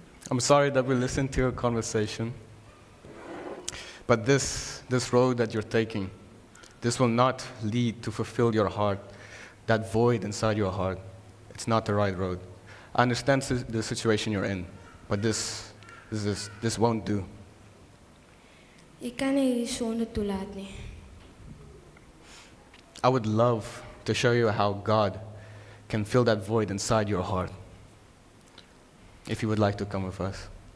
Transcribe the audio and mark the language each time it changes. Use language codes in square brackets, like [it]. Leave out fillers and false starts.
[en] I'm sorry that we listened to your conversation, but this road that you're taking, this will not lead to fulfill your heart, that void inside your heart. It's not the right road. I understand the situation you're in, but this won't do. [af] Jy kan nie die sonde toelaat nie. [en] I would love to show you how God can fill that void inside your heart. If you would like to come with us.